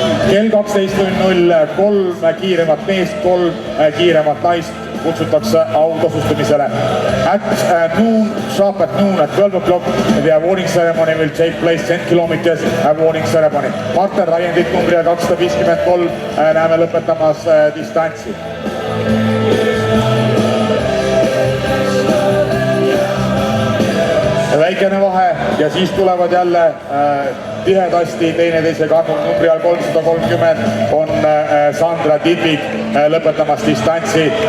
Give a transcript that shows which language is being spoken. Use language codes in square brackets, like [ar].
[et] Kell 12.00 kolm kiiremat meest, kolm kiiremat naist kutsutakse autasustamisele. [en] At noon, sharp at noon, at 12 o'clock, the awarding ceremony will take place, 10 kilometers awarding ceremony. [et] Martin Raiendit numbri 253 näeme lõpetamas distantsi. Väikene vahe ja siis tulevad jälle tihedasti teineteisega andnud numbri 330 on Sandra Tidvik lõpetamas distantsi.